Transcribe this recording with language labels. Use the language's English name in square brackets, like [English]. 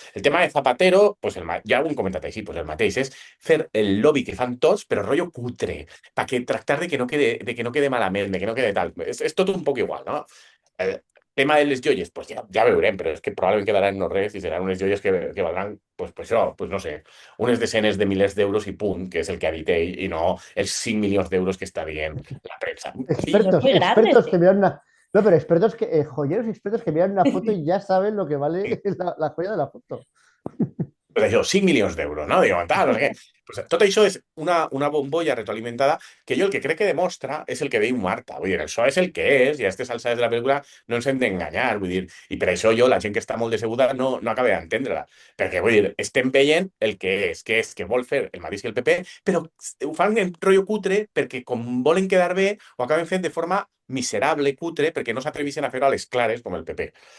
[Catalan] El tema de Zapatero, pues ja ho hem comentat així, pues el mateix, és fer el lobby que fan tots, però rotllo cutre, perquè tractar de que no quede malament, de que no quede tal. És tot un poc igual, no? tema de les joies, pues ja veurem, però és que probablement quedaran no res i seran unes joies que valdran, pues això, pues no sé, unes desenes de milers d'euros i punt, que és el que ha dit ell, i no els 5 milions d'euros que està dient la premsa. [Spanish] Y son Expertos, muy grandes. expertos que miran una. No, pero expertos que, joyeros expertos que miran una foto y ya saben lo que vale la joya de la foto. [Catalan] Pues això, 5 milions d'euros, no? Diuen, tal, no sé què. Pues tot això és una bombolla retroalimentada que jo el que crec que demostra és el que diu Marta. Vull dir, això és el que és i a aquestes alçades de la pel·lícula no ens hem d'enganyar. Vull dir, i per això jo, la gent que està molt decebuda, no acaba d'entendre-la. Perquè, vull dir, estem veient el que és que vol fer el mateix que el PP, però ho fan en rotllo cutre perquè com volen quedar bé, ho acaben fent de forma miserable, cutre, perquè no s'atreveixen a fer-ho a les clares, com el PP.